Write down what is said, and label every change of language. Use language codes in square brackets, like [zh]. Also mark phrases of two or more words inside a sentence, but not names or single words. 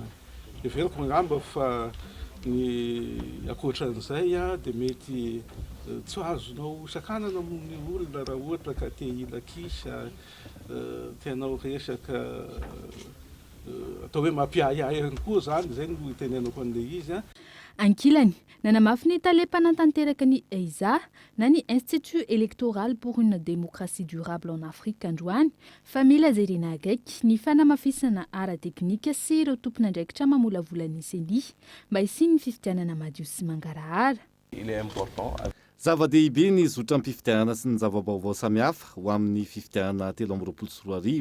[mg] Everiko angamba fa ny akoatran'izay dia mety tsy azonao sakanana amin'ny olona raha ohatra ka te ilakisa tianao resaka atao hoe mampiahiahy ihany koa zany zay no itenenako an'ilay izy. Ankilany nanamafy ny talepanatanteraka ny EISA na ny Institut électoral pour une démocratie durable en Afrique androany fa mila jerena agaiky ny fanamafisana ara-teknika sy ireo tompon'andraikitra mamolavola ny seny mba hisiny fifidianana madio sy mangarahara. Zava-dehibe ny zotra-pifidianana sy ny zava-baovao samihafa ho amin'ny fifidianana 2024.